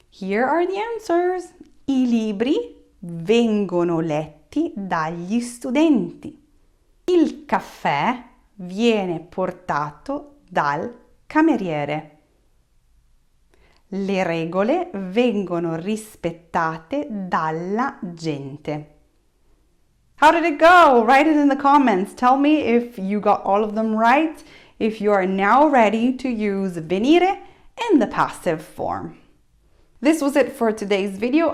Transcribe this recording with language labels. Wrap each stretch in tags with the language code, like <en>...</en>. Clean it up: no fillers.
<en>Here are the answers.</en> <it>I libri vengono letti dagli studenti. Il caffè viene portato dal cameriere. Le regole vengono rispettate dalla gente.</it> <en>How did it go? Write it in the comments. Tell me if you got all of them right, if you are now ready to use venire in the passive form. This was it for today's video.</en>